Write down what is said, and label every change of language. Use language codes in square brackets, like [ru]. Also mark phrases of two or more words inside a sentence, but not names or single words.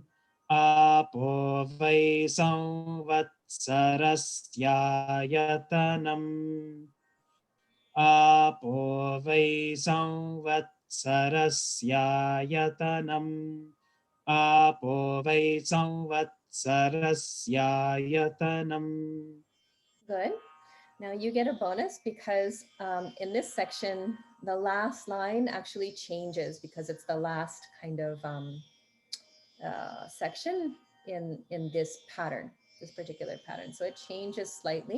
[sa] आपो वै संवत्सरस्यायतनम्. आपो वै संवत्सरस्यायतनम्. आपो वै संवत्सरस्यायतनम्. [en] Good. Now you get a bonus because in this section, the last line actually changes because it's the last kind of section in this pattern, this particular pattern. So it changes slightly.